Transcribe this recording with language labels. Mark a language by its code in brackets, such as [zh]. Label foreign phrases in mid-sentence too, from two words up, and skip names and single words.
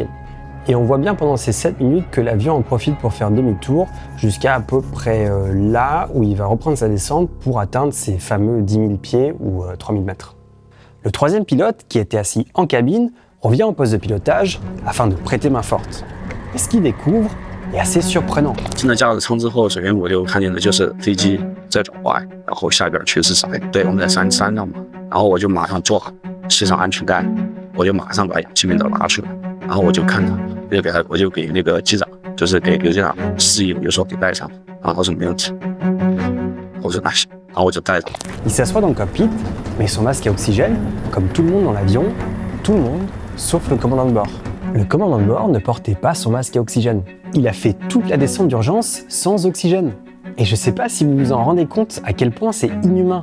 [fr] Et on voit bien pendant ces 7 minutes que l'avion en profite pour faire demi-tour jusqu'à à peu près là où il va reprendre sa descente pour atteindre ces fameux 10 000 pieds ou 3 000 mètres. Le troisième pilote, qui était assis en cabine, revient au poste de pilotage afin de prêter main forte. Et ce qu'il découvre est assez surprenant. [zh] 进了驾驶舱之后，首先我就看见的就是飞机在转弯，然后下边全是水。对，我们在山上嘛，然后我就马上坐好，系上安全带，我就马上把氧气瓶都拿出来，然后我就看他，我就给那个机长，就是给刘机长示意，我就说给带上，然后他说没问题，我说那行，然后我就带着。 [fr] Il s'assoit dans le cockpit, met son masque à oxygène, comme tout le monde dans l'avion, tout le monde, sauf le commandant de bord. Le commandant de bord ne portait pas son masque à oxygène. Il a fait toute la descente d'urgence sans oxygène. Et je sais pas si vous vous en rendez compte à quel point c'est inhumain.